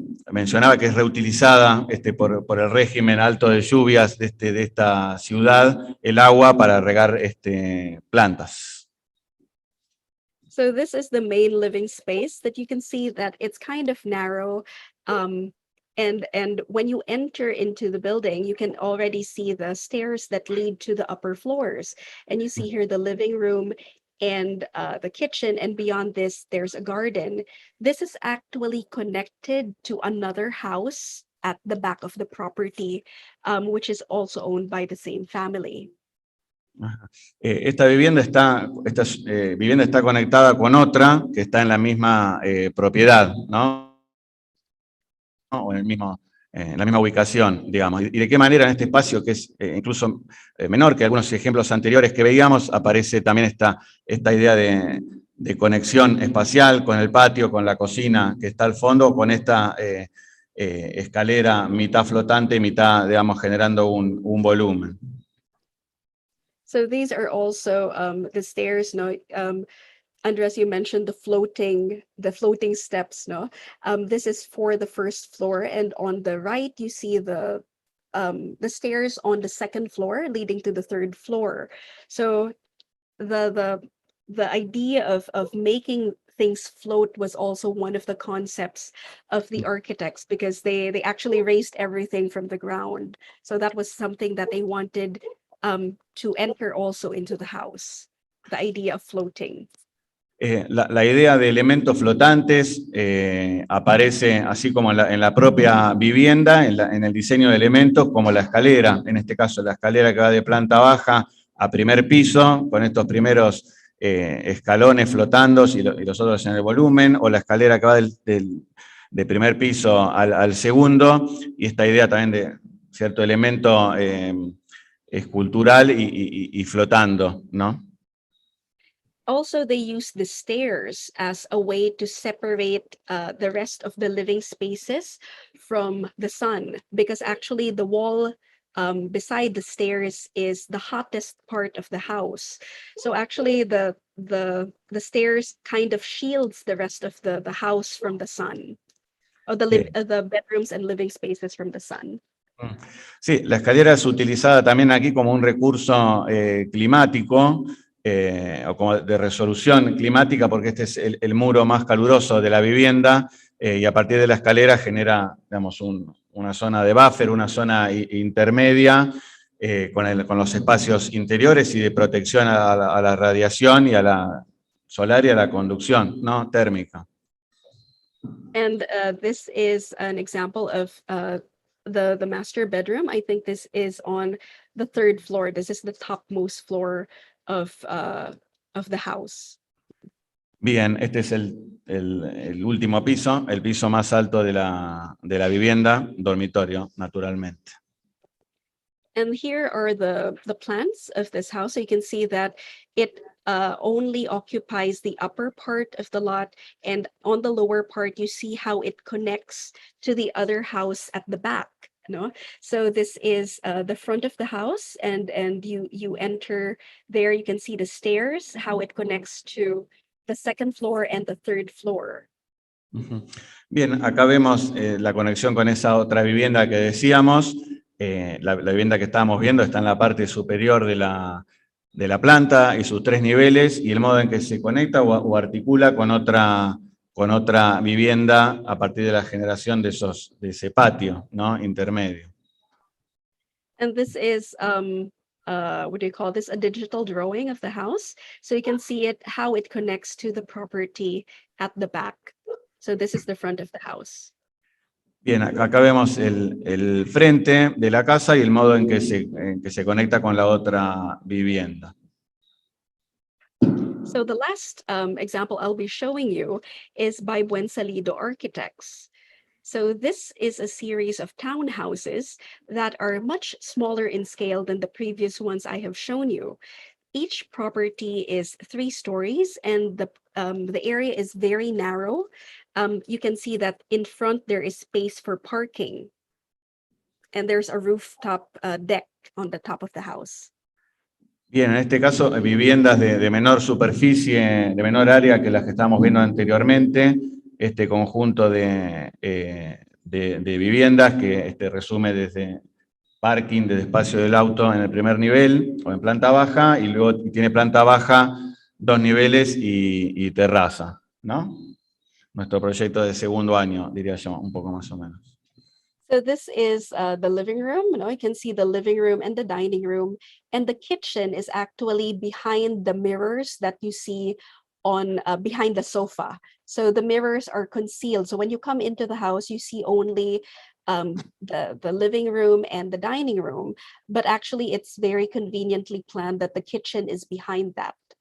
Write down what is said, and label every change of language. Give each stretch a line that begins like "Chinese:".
Spanish: Mencionaba que es reutilizada por el régimen alto de lluvias de esta ciudad, el agua para regar plantas.
English: So this is the main living space that you can see that it's kind of narrow. And when you enter into the building, you can already see the stairs that lead to the upper floors. And you see here the living room and the kitchen, and beyond this, there's a garden. This is actually connected to another house at the back of the property, which is also owned by the same family.
Spanish: Esta vivienda está conectada con otra que está en la misma propiedad, ¿no? O en la misma ubicación, digamos. Y de qué manera en este espacio, que es incluso menor que algunos ejemplos anteriores que veíamos, aparece también esta idea de conexión espacial con el patio, con la cocina que está al fondo, con esta escalera mitad flotante, mitad, digamos, generando un volumen.
English: So these are also the stairs, no? Andres, you mentioned the floating steps, no? This is for the first floor, and on the right you see the stairs on the second floor leading to the third floor. So the idea of making things float was also one of the concepts of the architects, because they actually raised everything from the ground. So that was something that they wanted to enter also into the house, the idea of floating.
Spanish: La idea de elementos flotantes aparece así como en la propia vivienda, en el diseño de elementos, como la escalera, en este caso la escalera que va de planta baja a primer piso, con estos primeros escalones flotando y los otros en el volumen, o la escalera que va de primer piso al segundo, y esta idea también de cierto elemento escultural y flotando, ¿no?
English: Also, they use the stairs as a way to separate the rest of the living spaces from the sun, because actually the wall beside the stairs is the hottest part of the house. So actually the stairs kind of shields the rest of the house from the sun, or the bedrooms and living spaces from the sun.
Spanish: Sí, la escalera es utilizada también aquí como un recurso climático, o como de resolución climática, porque este es el muro más caluroso de la vivienda, y a partir de la escalera genera, digamos, una zona de buffer, una zona intermedia, con los espacios interiores y de protección a la radiación y a la solar y a la conducción, ¿no? Térmica.
English: And this is an example of the master bedroom. I think this is on the third floor. This is the topmost floor of the house.
Spanish: Bien, este es el último piso, el piso más alto de la vivienda, dormitorio, naturalmente.
English: And here are the plans of this house. So you can see that it only occupies the upper part of the lot, and on the lower part, you see how it connects to the other house at the back. No, so this is the front of the house, and you enter there. You can see the stairs, how it connects to the second floor and the third floor.
Spanish: Bien, acá vemos la conexión con esa otra vivienda que decíamos. La vivienda que estábamos viendo está en la parte superior de la planta y sus 3 niveles, y el modo en que se conecta o articula con otra vivienda a partir de la generación de ese patio, ¿no? Intermedio.
English: And this is what do you call this? A digital drawing of the house. So you can see how it connects to the property at the back. So this is the front of the house.
Spanish: Bien, acá vemos el frente de la casa y el modo en que se conecta con la otra vivienda.
English: So the last example I'll be showing you is by Buen Salido Architects. So this is a series of townhouses that are much smaller in scale than the previous ones I have shown you. Each property is 3 stories, and the area is very narrow. You can see that in front there is space for parking, and there's a rooftop deck on the top of the house.
Spanish: Bien, en este caso, viviendas de menor superficie, de menor área que las que estábamos viendo anteriormente, este conjunto de viviendas que resume desde parking, desde espacio del auto en el primer nivel o en planta baja, y luego tiene planta baja, 2 niveles y terraza, ¿no? Nuestro proyecto de segundo año, diría yo, un poco más o menos.
English: So this is the living room. You can see the living room and the dining room, and the kitchen is actually behind the mirrors that you see on behind the sofa. So the mirrors are concealed. So when you come into the house, you see only the living room and the dining room, but actually it's very conveniently planned that the kitchen is behind that.